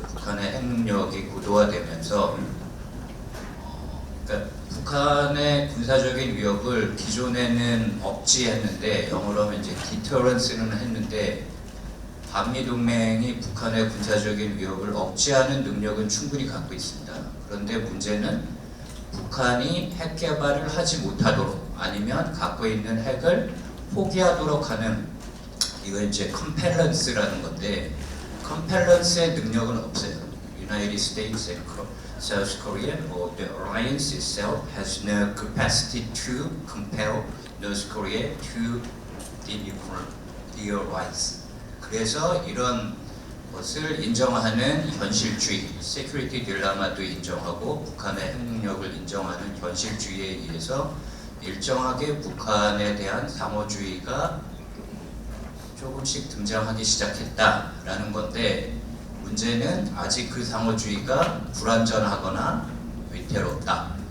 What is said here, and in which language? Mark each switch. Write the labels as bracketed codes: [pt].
[ko] 북한의 핵 능력이 고도화되면서 그러니까 북한의 군사적인 위협을 기존에는 억지했는데 영어로 하면 이제 디터런스는 했는데 한미 동맹이 북한의 군사적인 위협을 억제하는 능력은 충분히 갖고 있습니다. 그런데 문제는 북한이 핵 개발을 하지 못하도록 아니면 갖고 있는 핵을 포기하도록 하는 이거 이제 컴펠런스라는 건데 컴펠런스의 능력은 없어요. [en] United States and South Korea or the alliance itself has no capacity to compel North Korea to denuclearize. [ko] 그래서 이런 것을 인정하는 현실주의, 세큐리티 딜라마도 인정하고 북한의 핵 능력을 인정하는 현실주의에 의해서 일정하게 북한에 대한 상호주의가 조금씩 등장하기 시작했다라는 건데 문제는 아직 그 상호주의가 불완전하거나 위태롭다.